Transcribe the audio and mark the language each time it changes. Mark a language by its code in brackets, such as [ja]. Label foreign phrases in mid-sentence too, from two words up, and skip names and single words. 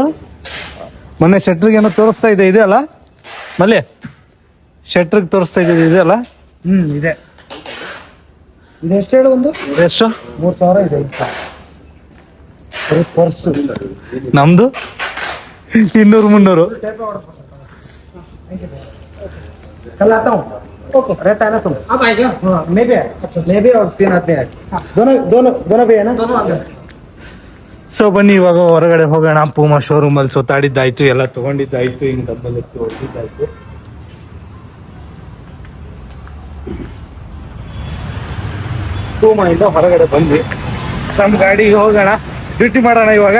[kn] ಮೊನ್ನೆ ಶೆಟ್ರಿಗೆ ಏನೋ ತೋರಿಸ್ತಾ ಇದೆ ಅಲ್ಲ ಮಲ್ಲಿ? ಶೆಟ್ರಿಗೆ ತೋರಿಸ್ತಾ ಇದೆ ಅಲ್ಲ? ಇದೆ. ಇದೆಷ್ಟು ಹೇಳು? ಒಂದು ಎಷ್ಟು? 3,000 ಇದೆ. ಪರ್ಸು ನಮ್ದು 200-300. [hi] कल आता हूँ, रहता है ना तुम? अब आएगा? हाँ, मैं भी और 3 आते हैं. दोनों भी है ना? [kn] ಸೊ ಬನ್ನಿ ಇವಾಗ ಹೊರಗಡೆ ಹೋಗೋಣ. ಪೂಮಾ ಶೋರೂಮಲ್ಲಿ ಸುತ್ತಾಡಿದ್ದಾಯ್ತು, ಎಲ್ಲ ತಗೊಂಡಿದ್ದಾಯ್ತು, ಹಿಂಗ್ ಡಬ್ಬಲ್ ಎತ್ತಿ ಹೊಡೆದಿದ್ದಾಯ್ತು. ಪೂಮಾ ಇಂದ ಹೊರಗಡೆ ಬಂದ್ವಿ, ನಮ್ಮ ಗಾಡಿಗೆ ಹೋಗೋಣ, ಡ್ಯೂಟಿ ಮಾಡೋಣ ಇವಾಗ.